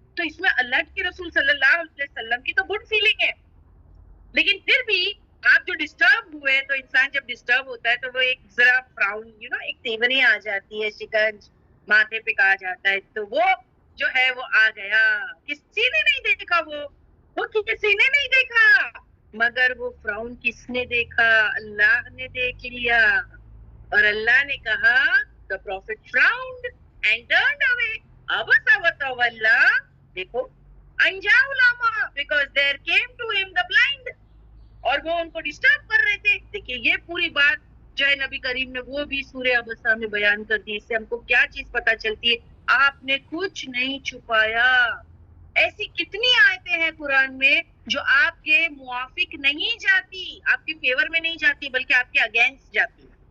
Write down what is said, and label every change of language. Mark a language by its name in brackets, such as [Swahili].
[Urdu] تو اس میں اللہ کے رسول صلی اللہ علیہ وسلم کی تو گڈ فیلنگ ہے، لیکن پھر بھی آپ جو ڈسٹرب ہوئے، تو انسان جب ڈسٹرب ہوتا ہے تو وہ ایک ذرا فراؤن ایک تیوری آ جاتی ہے، شکنج ماتھے پہ کہا جاتا ہے، تو وہ جو ہے وہ آ گیا. کسی نے نہیں دیکھا، وہ وہ کسی نے نہیں دیکھا، مگر وہ فرعون کس نے دیکھا؟ اللہ نے دیکھ لیا، اور اللہ نے کہا [English] the prophet frowned and turned away. [Arabic] عبس وتولى. [English] دیکھو [Arabic] انجاء العمى [English] because there came to him the blind. [Urdu] اور وہ ان کو ڈسٹرب کر رہے تھے. دیکھیے یہ پوری بات جو ہے نبی کریم نے وہ بھی سورہ عبسہ میں بیان کر دی. اس سے ہم کو کیا چیز پتا چلتی ہے؟ آپ نے کچھ نہیں چھپایا. ایسی کتنی آیتیں ہیں قرآن میں جو آپ کے موافق نہیں جاتی، آپ کے فیور میں نہیں جاتی بلکہ آپ کے اگینسٹ جاتی.